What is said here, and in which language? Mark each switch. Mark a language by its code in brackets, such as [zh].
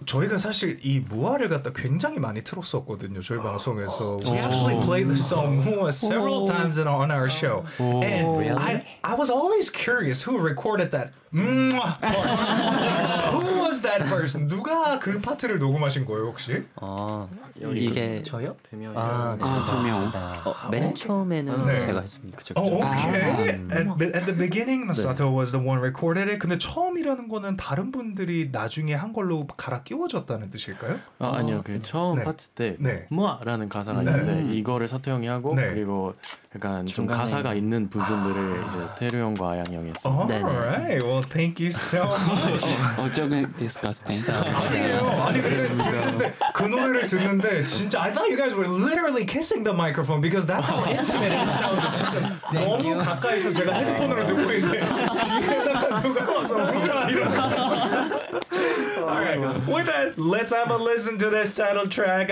[ko] 저희가 사실 이 무아를 갖다 굉장히 많이 틀었었거든요. 저희 방송에서. [en] We actually played the song Mua several times on our show. And I was always curious who recorded that. Who was that person? [ko] 누가 그 파트를 녹음하신 거예요, 혹시? 어, 이게 저요? 대명이요. 아, 대명. 맨 처음에는 네. 제가 했습니다. 그쵸, 그쵸. [en] Oh, okay. At the beginning, Masato 네. was the one recorded it. [ko] 근데 처음이라는 거는 다른 분들이 나중에 한 걸로 갈아 끼워졌다는 뜻일까요? 아, 아니요. 그 처음 네. 파트 때 뭐라는 네. 가사가 네. 있는데 이거를 사토 형이 하고 네. 그리고 약간 좀 가사가 있는 부분들을 아. 이제 테루 형과 아양 형이 했습니다. [en] All right. Well, thank you so much. [ko] 어, 조금 disgusting. 아니에요. 아니 근데 그 노래를 듣는데 진짜 [en] I thought you guys were literally kissing the microphone because that's how intimate it sounded. [ko] 진짜 너무 가까이서 제가 헤드폰으로 듣고 있는데 이게 누가 와서 뭐야 이런 [en] Alright, with that, let's have a listen to this title track.